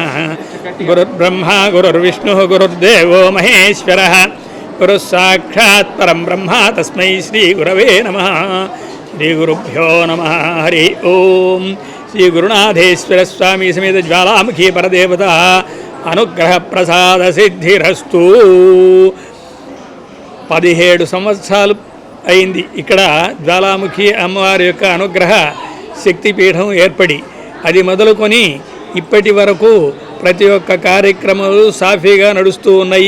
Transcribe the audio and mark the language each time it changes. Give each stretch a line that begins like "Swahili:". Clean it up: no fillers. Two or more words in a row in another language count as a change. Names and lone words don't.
Sanskrit: गुरुर्ब्रह्मा गुरुर्विष्णुः गुरुर्देवो महेश्वरः गुरुः साक्षात् परं ब्रह्म तस्मै श्रीगुरवे नमः। श्रीगुरुभ्यो नमः। हरि ओं। श्रीगुरुनाथेश्वरस्वामी समेत ज्वालामुखी परदेवता అనుగ్రహ ప్రసాద సిద్ధిరస్తు.
Telugu: 17 సంవత్సరాలు అయింది ఇక్కడ జ్వాలాముఖి అమ్మవారి యొక్క అనుగ్రహ శక్తిపీఠం ఏర్పడి. అది మొదలుకొని ఇప్పటి వరకు ప్రతి ఒక్క కార్యక్రమాలు సాఫీగా నడుస్తూ ఉన్నాయి.